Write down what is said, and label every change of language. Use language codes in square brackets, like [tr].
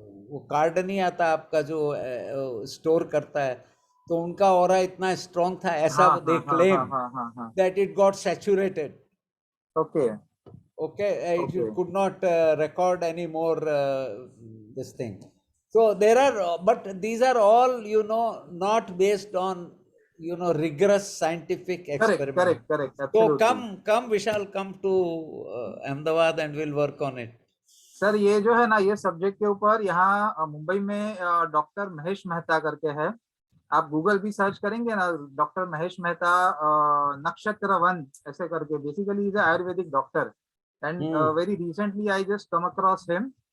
[hi] वो कार्ड नहीं आता आपका जो स्टोर करता है, तो उनका ऑरा इतना स्ट्रॉन्ग था, ऐसा [en] They claim that it got saturated. Okay Okay, it Okay. could not record any more this thing. So there are, but these are all, not based on, rigorous scientific experiment. Correct. So Absolutely. come, Vishal, come to Ahmedabad and we'll work on it. [hi] Sir ये जो है ना, ये subject के ऊपर यहाँ मुंबई में doctor Mahesh Mehta करके है, आप गूगल भी सर्च करेंगे ना, डॉक्टर महेश मेहता नक्षत्र वन ऐसे करके, [en] Basically is Ayurvedic doctor and very recently I just come across him.